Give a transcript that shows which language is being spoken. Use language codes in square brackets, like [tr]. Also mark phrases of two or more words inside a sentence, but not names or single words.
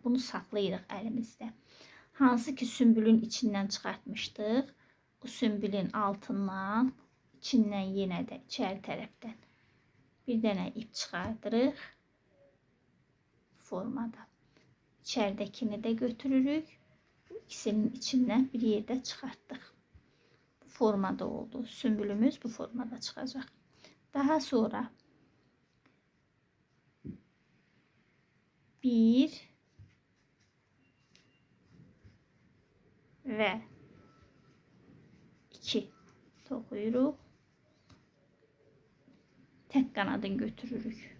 [az] Bunu saxlayırıq əlimizdə. Hansı ki sümbülün içindən çıxartmışdıq, bu sümbülün altından, içindən yenə də içəri tərəfdən bir dənə ip çıxardırıq formada. İçəridəkini də götürürük. Bu ikisinin içindən bir yerdə çıxartdıq. Bu formada oldu. Sümbülümüz bu formada çıxacaq. Daha sonra bir ve 2 toxuyuruq. Tek kanadını götürürük.